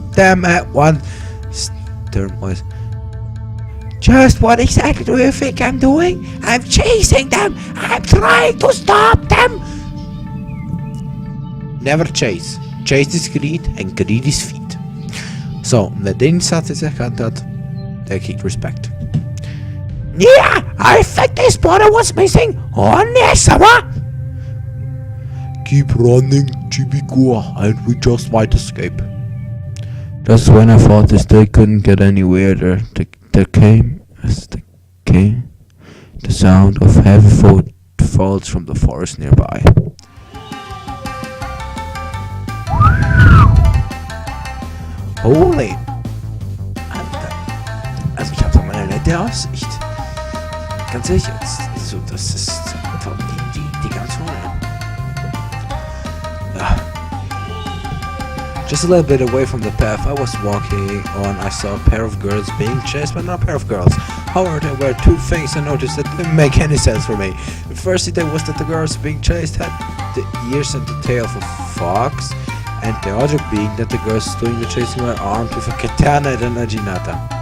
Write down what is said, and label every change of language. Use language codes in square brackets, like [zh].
[en] them at once! Stern voice. Just what exactly do you think I'm doing? I'm chasing them! I'm trying to stop them! Never chase. Chase is greed and greed is feed. [de] So, wer den Satz jetzt erkannt hat, der kriegt Respekt. [en] Yeah, I think this border was missing. Oh, Nesama! Keep running, Chibikua, and we just might escape. Just when I thought this day couldn't get any weirder, there came the sound of heavy footfalls from the forest nearby. Holy! [de] Alter. Also ich habe da mal eine nette Aussicht. Ganz ehrlich jetzt. So, das ist die ganz vorne. Ja. [en] Just a little bit away from the path I was walking on, I saw a pair of girls being chased by another pair of girls. However, there were two things I noticed that didn't make any sense for me. The first thing was that the girls being chased had the ears and the tail of a fox, and the other being that the girls doing the chasing were armed with a katana and a naginata.